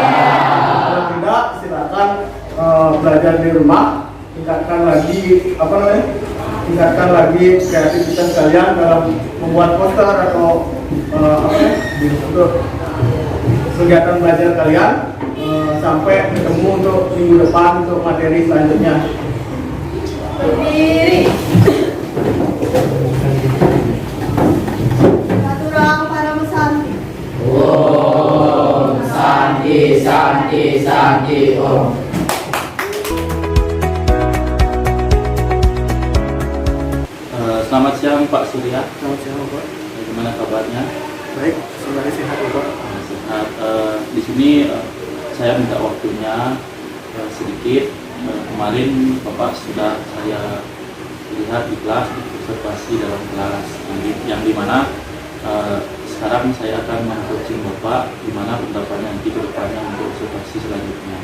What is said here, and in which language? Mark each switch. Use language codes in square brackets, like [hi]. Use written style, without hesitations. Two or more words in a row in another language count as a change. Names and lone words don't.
[id] Kalau tidak, silakan belajar di rumah, tingkatkan lagi kreativitas kalian dalam membuat poster atau untuk kegiatan belajar kalian. Sampai ketemu untuk minggu depan untuk materi selanjutnya. Berdiri. Satu orang para mesanti. [sa] Om Santi Santi Santi Om. [id] Selamat siang Pak Surya. Selamat siang, Bapak. Bagaimana kabarnya? Baik, semuanya sehat, Bapak. Sehat. Di sini saya minta waktunya sedikit. Kemarin Bapak sudah saya lihat di kelas, observasi dalam kelas yang dimana sekarang saya akan meng-coaching Bapak gimana pendapatnya nanti ke depannya untuk observasi selanjutnya.